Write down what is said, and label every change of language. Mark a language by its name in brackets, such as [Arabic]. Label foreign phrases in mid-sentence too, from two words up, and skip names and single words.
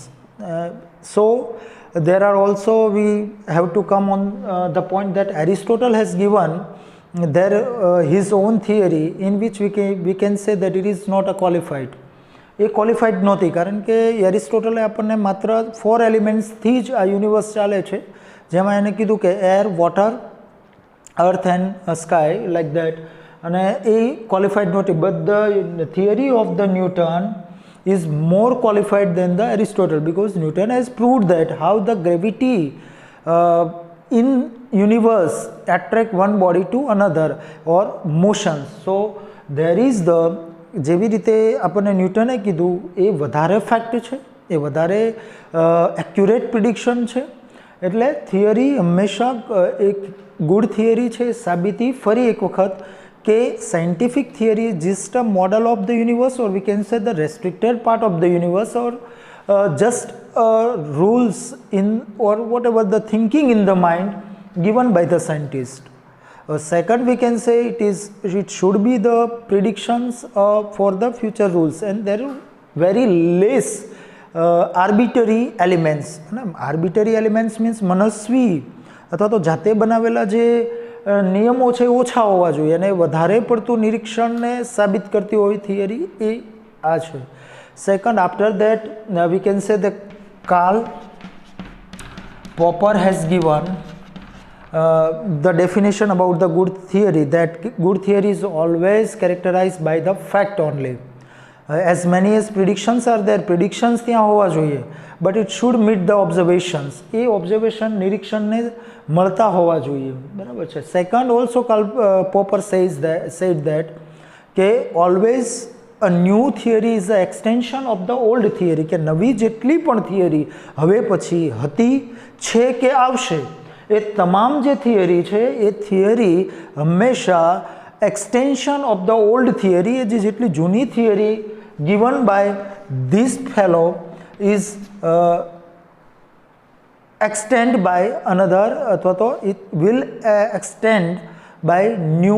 [English] સો there are also, we have to come on the point that Aristotle has given his own theory in which we can say that it is not a qualified. [Gujarati] એ ક્વોલિફાઈડ નહોતી, કારણ કે એરિસ્ટોટલે આપણને માત્ર 4 એલિમેન્ટ્સથી જ આ યુનિવર્સ ચાલે છે, જેમાં એને કીધું કે [English] air, water, earth and sky, like that. [Gujarati] અને એ ક્વોલિફાઈડ નહોતી. [English] But the theory of the Newton is more qualified than the Aristotle, because Newton has proved that how the gravity in universe attract one body to another, or motion. So there is the, [Gujarati] જેવી રીતે આપણને ન્યૂટને કીધું એ વધારે ફેક્ટ છે, એ વધારે [English] accurate prediction [Gujarati] છે. એટલે થિયરી હંમેશા એક [English] good theory [Gujarati] છે. સાબિતી ફરી એક વખત કે [English] scientific theory just a model of the universe, or we can say the restricted part of the universe, or just rules in or what ever the thinking in the mind given by the scientist. Second, we can say it should be the predictions for the future rules, and there are very less arbitrary elements. Arbitrary elements means [Gujarati] મનસ્વી અથવા તો જાતે બનાવેલા જે નિયમો છે ઓછા હોવા જોઈએ, અને વધારે પડતું નિરીક્ષણને સાબિત કરતી હોય થિયરી, એ આ છે. [English] Second, after that we can say the Karl Popper has given the definition about the good theory, that good theory is always characterized by the fact only. As many as predictions are there, predictions [Gujarati] ત્યાં હોવા જોઈએ, [English] but it should meet the observations. [Gujarati] એ ઓબ્ઝર્વેશન નિરીક્ષણને મળતા હોવા જોઈએ, બરાબર છે. [English] Second, also Popper said that કે always a new theory is the extension of the old theory. [Gujarati] કે નવી જેટલી પણ થિયરી હવે પછી હતી, છે કે આવશે, એ તમામ જે થિયરી છે એ થિયરી હંમેશા [English] extension of the old theory, [Gujarati] એ જે જેટલી જૂની થિયરી [English] given by this fellow is extend by another, [Gujarati] અથવા તો [English] it will extend by new.